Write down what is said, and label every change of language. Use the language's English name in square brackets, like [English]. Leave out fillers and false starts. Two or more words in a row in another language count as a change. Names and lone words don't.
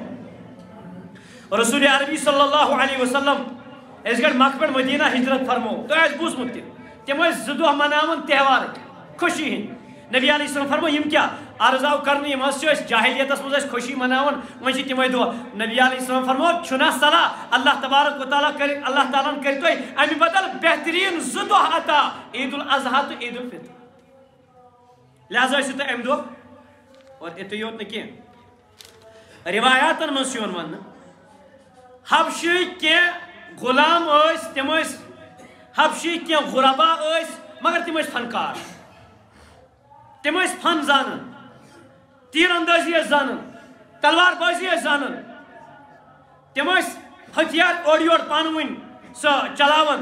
[Kashmiri] رسول عربی [Arabic] صلی اللہ علیہ وسلم [Kashmiri] أسۍ گٔے مکہ پٮ۪ٹھ مدینہ ہجرت فرمو تۄہہِ آسہِ بوٗزمُت تہِ تِم ٲسۍ 2 دۄہ مناوان تہوار خوشی ہٕنٛدۍ. نبی [Arabic] علیہ السلام [Kashmiri] فرمو یم کیا عرض آو کرنے یم حظ جاہلیتس مز خوشی مناون وۄنۍ چھِ تِمے دۄہ. نبی [Arabic] علیہ السلام [Kashmiri] فرمو چھُنا صلاح اللہ تبارک و تعالیٰ کر اللہ تعالیٰ ہن کٔرۍ تۄہہِ امہِ بدل بہتریٖن 2 دۄہ عطا عید الاضحیٰ تہٕ عید الفطر. لہذا ٲسِو تُہۍ امہِ دۄہ اور یِتُے یوت نہٕ کینٛہہ روایاتن منٛز چھُ یِوان وننہٕ حبشٕکۍ کینٛہہ غلام ٲسۍ تِم ٲسۍ حبشٕکۍ کینٛہہ غربا ٲسۍ مگر تِم ٲسۍ فنکار تِم ٲسۍ فن زانان تیر اندٲزی ٲسۍ زانان تلوار بٲزی ٲسۍ زانان تِم ٲسۍ ہتھیار اورٕ یورٕ پانہٕ ؤنۍ سۄ چلاوان.